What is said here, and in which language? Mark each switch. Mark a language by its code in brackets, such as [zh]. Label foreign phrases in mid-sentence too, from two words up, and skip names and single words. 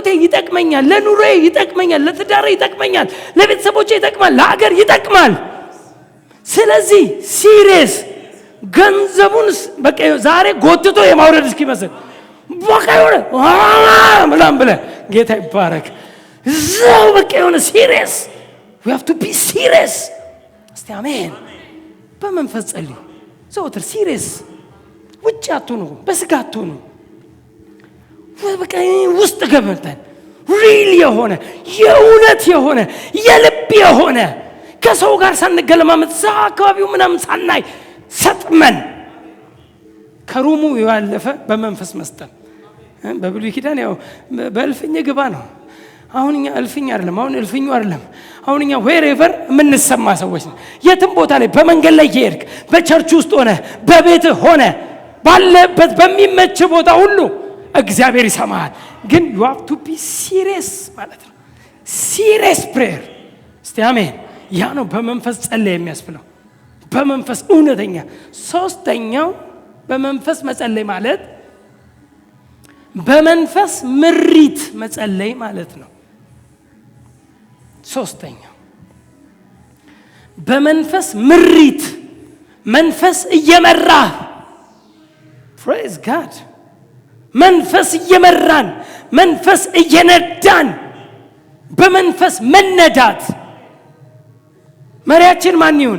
[am] ይጠቅመኛል፣ ለኑሮዬ ይጠቅመኛል፣ ለትዳሬ ይጠቅመኛል፣ ለቤተሰቦቼ ይጠቅማል፣ ለሀገር ይጠቅማል። ስለዚህ ሲሪየስ ገንዘቡን በቃ ዛሬ ጎትቶ የማውረድ እስኪመስል በቃ የሆነ ምናምን ብለህ ጌታ ይባረክ እዛው በቃ የሆነ ሲሪየስ [en] we have to be serious። [am] እስቲ አሜን። በመንፈስ ጸልዩ ዘወትር ሲሪየስ። ውጭ አትሁኑ፣ በስጋ አትሁኑ። በቃ ውስጥ ገብተን ሪል የሆነ የእውነት የሆነ የልብ የሆነ ከሰው ጋር ሳንገለማመጥ እዛ አካባቢው ምናምን ሳናይ ሰጥመን ከሩሙ ያለፈ በመንፈስ መስጠን። በብሉይ ኪዳን ያው በእልፍኝ ግባ ነው። አሁን እኛ እልፍኝ አይደለም፣ አሁን እልፍኙ አይደለም። አሁን እኛ wherever የምንሰማ ሰዎች ነው። የትም ቦታ ላይ በመንገድ ላይ እየሄድክ፣ በቸርች ውስጥ ሆነ፣ በቤትህ ሆነ፣ ባለበት በሚመች ቦታ ሁሉ እግዚአብሔር ይሰማሃል። ግን [en] you have to be serious [am] ማለት ነው። [en] serious prayer። [am] እስቲ አሜን። ያ ነው በመንፈስ ጸለይ የሚያስብለው። በመንፈስ እውነተኛ። ሶስተኛው በመንፈስ መጸለይ ማለት በመንፈስ ምሪት መጸለይ ማለት ነው። ሶስተኛው በመንፈስ ምሪት፣ መንፈስ እየመራ [en] praise God፣ [am] መንፈስ እየመራን፣ መንፈስ እየነዳን፣ በመንፈስ መነዳት። መሪያችን ማን ይሁን?